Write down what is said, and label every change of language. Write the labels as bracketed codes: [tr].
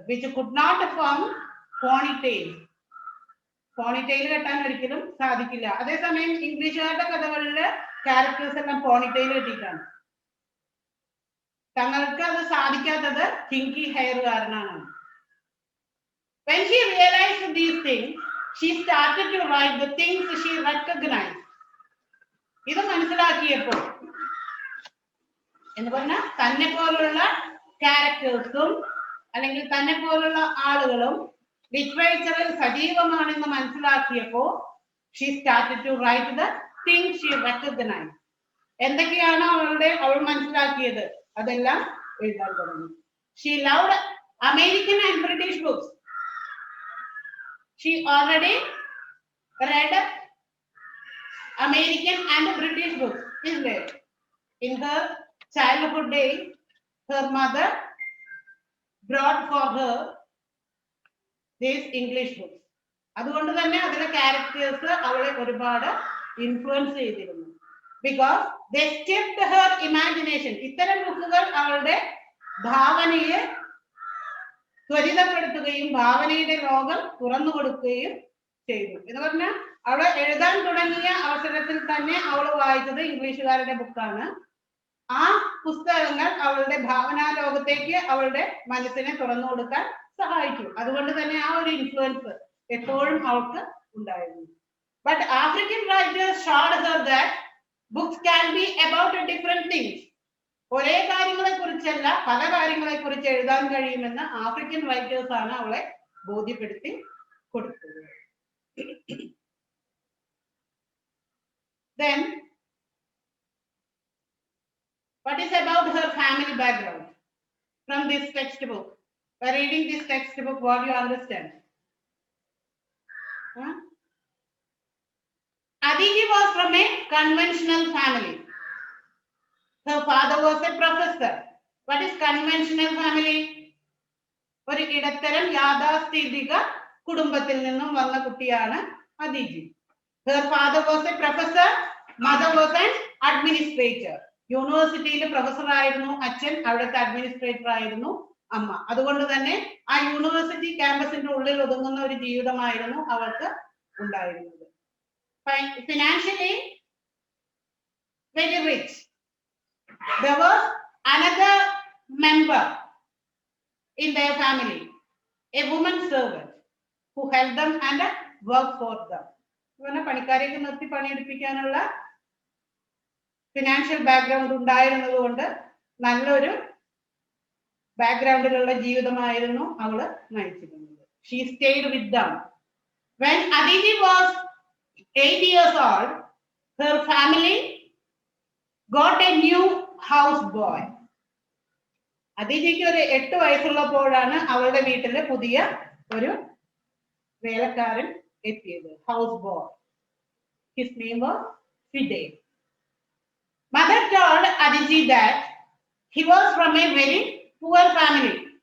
[en] Which could not form ponytail. [ml] Ponytail കെട്ടാൻ ഒരിക്കലും സാധിക്കില്ല. അതേസമയം ഇംഗ്ലീഷുകാരുടെ കഥകളില് ക്യാരക്ടേഴ്സ് എല്ലാം പോണിറ്റെയിൽ കെട്ടിയിട്ടാണ്. തങ്ങൾക്ക് അത് സാധിക്കാത്തത് കിങ്കി ഹെയർ കാരണമാണ്. [en] When she realized these things, she started to write the things she recognized. [ml] ഇത് മനസ്സിലാക്കിയപ്പോൾ എന്ന് പറഞ്ഞാൽ തന്നെ പോലുള്ള ക്യാരക്ടേഴ്സും അല്ലെങ്കിൽ തന്നെ പോലുള്ള ആളുകളും ലിറ്ററേച്ചറിൽ സജീവമാണെന്ന് മനസ്സിലാക്കിയപ്പോൾ [en] she started to write the things she recognized. [ml] എന്തൊക്കെയാണ് അവൾ മനസ്സിലാക്കിയത് അതെല്ലാം എഴുതാൻ തുടങ്ങി. [en] She loved American and British books. She already read American and British books, isn't it? In her childhood days, her mother brought for her these English books. [ml] അതുകൊണ്ട് തന്നെ അതിലെ characters അവളെ ഒരുപാട് ഇൻഫ്ലുവൻസ് ചെയ്തിരുന്നു. [en] Because they stirred her imagination. [ml] ഇത്തരം ബുക്കുകൾ അവളുടെ ഭാവനയെ ത്വരിതപ്പെടുത്തുകയും ഭാവനയുടെ ലോകം തുറന്നു കൊടുക്കുകയും ചെയ്തു. എന്ന് പറഞ്ഞാൽ അവൾ എഴുതാൻ തുടങ്ങിയ അവസരത്തിൽ തന്നെ അവൾ വായിച്ചത് ഇംഗ്ലീഷുകാരുടെ ബുക്കാണ്. ആ പുസ്തകങ്ങൾ അവളുടെ ഭാവനാ ലോകത്തേക്ക് അവളുടെ മനസ്സിനെ തുറന്നു കൊടുക്കാൻ സഹായിച്ചു. അതുകൊണ്ട് തന്നെ ആ ഒരു ഇൻഫ്ലുവൻസ് എപ്പോഴും അവൾക്ക് ഉണ്ടായിരുന്നു. [en] But African writers showed her that books can be about different things. [ml] ഒരേ കാര്യങ്ങളെ കുറിച്ചല്ല പല കാര്യങ്ങളെ കുറിച്ച് എഴുതാൻ കഴിയുമെന്ന് ആഫ്രിക്കൻ റൈറ്റേഴ്സ് ആണ് അവളെ ബോധ്യപ്പെടുത്തി കൊടുത്തത്. [en] Then what is about her family background from this textbook? By reading this textbook, what you understand? Aditi was from a conventional family. Her father was a professor. What is conventional family? [ml] ഒരു ഇടത്തരം യാഥാസ്ഥിതിക കുടുംബത്തിൽ നിന്നും വന്ന കുട്ടിയാണ് Aditi. [en] Her father was a professor, mother was an administrator. [ml] യൂണിവേഴ്സിറ്റിയിൽ professor ആയിരുന്നു അച്ഛൻ, അവിടുത്തെ അഡ്മിനിസ്ട്രേറ്റർ ആയിരുന്നു അമ്മ. അതുകൊണ്ട് തന്നെ ആ യൂണിവേഴ്സിറ്റി ക്യാമ്പസിന്റെ ഉള്ളിൽ ഒതുങ്ങുന്ന ഒരു ജീവിതമായിരുന്നു അവൾക്ക് ഉണ്ടായിരുന്നത്. [en] Financially very rich. There was another member in their family, a woman servant who helped them and worked for them. [ml] ഇവനെ പണിക്കാരെയൊക്കെ നിർത്തി പണിയെടുപ്പിക്കാനുള്ള ഫിനാൻഷ്യൽ ബാക്ക്ഗ്രൗണ്ട് ഉണ്ടായിരുന്നത് കൊണ്ട് നല്ലൊരു ബാക്ക്ഗ്രൗണ്ടിലുള്ള ജീവിതമായിരുന്നു അവള് നയിച്ചിരുന്നത്. [en] She stayed with them. When Aditi was 8 years old, her family got a new house boy. [ml] അതിഥിക്ക് ഒരു 8 വയസ്സുള്ളപ്പോഴാണ് അവളുടെ വീട്ടില് പുതിയ ഒരു വേലക്കാരൻ എത്തിയത്, house boy. [en] His name was Fide. Mother told Aditi that he was from a very poor family.